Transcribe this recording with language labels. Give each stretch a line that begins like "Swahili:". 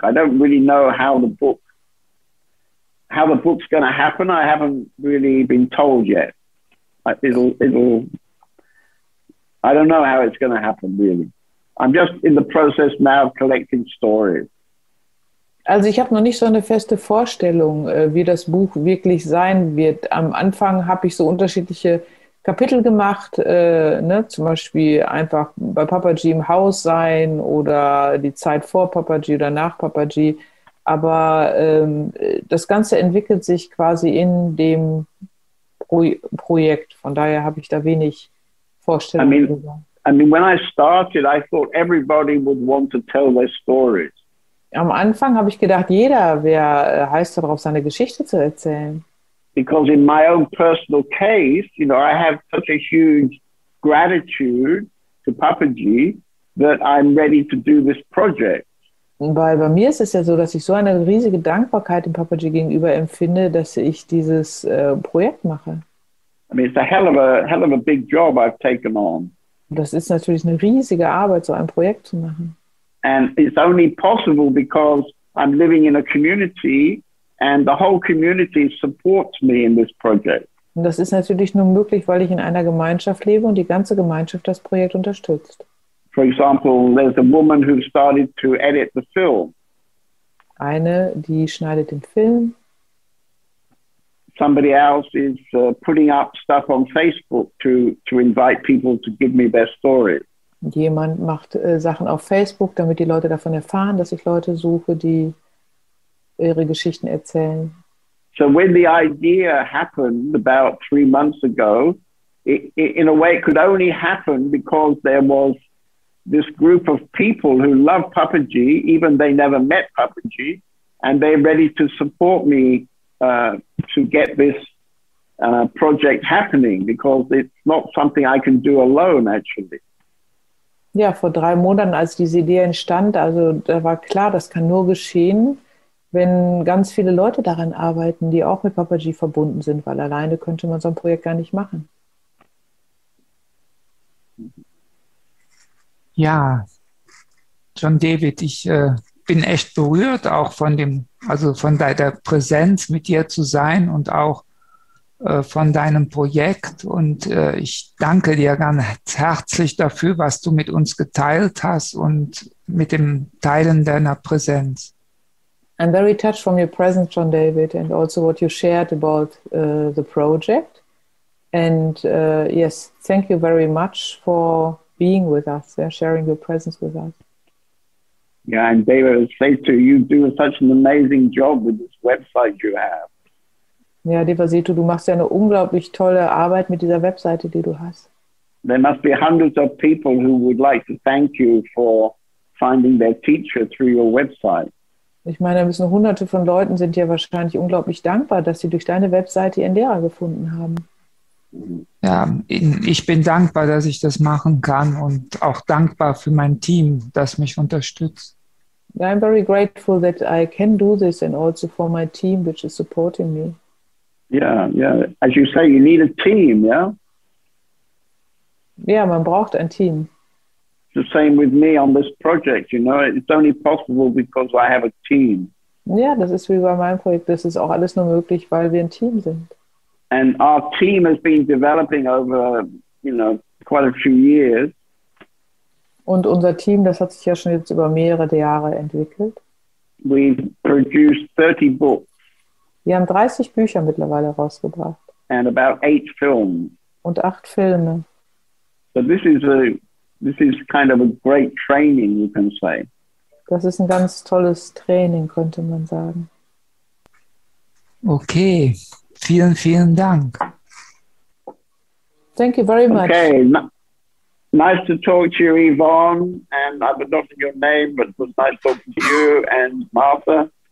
English: I don't really know how the book's going to happen. I haven't really been told yet. I don't know how it's going to happen, really. I'm just in the process now of collecting stories.
German: Also ich habe noch nicht so eine feste Vorstellung, wie das Buch wirklich sein wird. Am Anfang habe ich so unterschiedliche Kapitel gemacht, zum Beispiel einfach bei Papaji im Haus sein oder die Zeit vor Papaji oder nach Papaji. Aber das Ganze entwickelt sich quasi in dem Projekt. Von daher habe ich da wenig Vorstellung.
English: I mean, when I started, I thought everybody would want to tell their stories.
German: Am Anfang habe ich gedacht, jeder wäre heiß darauf, seine Geschichte zu erzählen.
English: Because in my own personal case, you know, I have such a huge gratitude to Papaji that I'm ready to do this project.
German: Weil bei mir ist es ja so, dass ich so eine riesige Dankbarkeit dem Papaji gegenüber empfinde, dass ich dieses Projekt mache.
English: I mean, it's a hell of a big job I've taken on.
German: Und das ist natürlich eine riesige Arbeit, so ein Projekt zu machen.
English: And it's only possible because I'm living in a community and the whole community supports me in this project.
German: Und das ist natürlich nur möglich, weil ich in einer Gemeinschaft lebe und die ganze Gemeinschaft das Projekt unterstützt.
English: For example, there's a woman who started to edit the film.
German: Eine, die schneidet den Film.
English: Somebody else is putting up stuff on Facebook to invite people to give me their stories.
German: Jemand macht Sachen auf Facebook, damit die Leute davon erfahren, dass ich Leute suche, die ihre Geschichten erzählen.
English: So when the idea happened about 3 months ago, in a way it could only happen because there was this group of people who love Papaji, even they never met Papaji, and they're ready to support me to get this project happening, because it's not something I can do alone, actually.
German: Ja, vor 3 Monaten, als diese Idee entstand, also da war klar, das kann nur geschehen, wenn ganz viele Leute daran arbeiten, die auch mit Papaji verbunden sind, weil alleine könnte man so ein Projekt gar nicht machen. Ja, John David, ich bin echt berührt, auch von deiner Präsenz mit dir zu sein und auch von deinem Projekt. Und ich danke dir ganz herzlich dafür, was du mit uns geteilt hast und mit dem Teilen deiner Präsenz.
English: I'm very touched from your presence, John David, and also what you shared about the project. And yes, thank you very much for being with us, sharing your presence with us. Yeah, and David would say to you, do such an amazing job with this website you have.
German: Ja, Devasito, du machst ja eine unglaublich tolle Arbeit mit dieser Webseite, die du hast.
English: There must be hundreds of people who would like to thank you for finding their teacher through your website.
German: Ich meine, da müssen Hunderte von Leuten sind ja wahrscheinlich unglaublich dankbar, dass sie durch deine Webseite ihren Lehrer gefunden haben. Ja, ich bin dankbar, dass ich das machen kann und auch dankbar für mein Team, das mich unterstützt.
English: I'm very grateful that I can do this and also for my team which is supporting me. Yeah, yeah. As you say, you need a team, yeah?
German: Ja, man braucht ein Team.
English: It's the same with me on this project, you know. It's only possible because I have a team.
German: Ja, das ist wie bei meinem Projekt. Das ist auch alles nur möglich, weil wir ein Team sind.
English: And our team has been developing over, quite a few years.
German: Und unser Team, das hat sich ja schon jetzt über mehrere Jahre entwickelt.
English: We've produced 30 books.
German: Wir haben 30 Bücher mittlerweile rausgebracht.
English: And about 8 films.
German: Und 8 Filme.
English: So this is kind of a great training, you can say.
German: Das ist ein ganz tolles Training, könnte man sagen. Okay, vielen, vielen Dank.
English: Thank you very much. Okay, nice to talk to you, Yvonne, and I've forgotten your name, but it was nice talking to you and Martha.